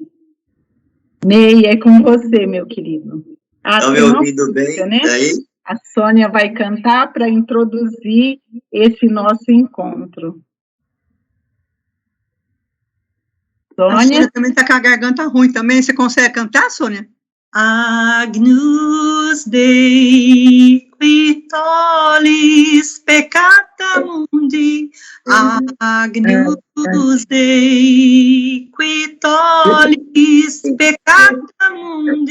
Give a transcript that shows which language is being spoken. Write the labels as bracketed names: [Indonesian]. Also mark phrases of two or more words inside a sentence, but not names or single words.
[Portuguese] Ney, é com você, meu querido. Estão me ouvindo bem? Né? Daí? A Sônia vai cantar para introduzir esse nosso encontro. Sônia? A Sônia também está com a garganta ruim também. Você consegue cantar, Sônia? [Latin] Agnus Dei, qui tollis peccata mundi. Agnus Dei, qui tollis peccata mundi.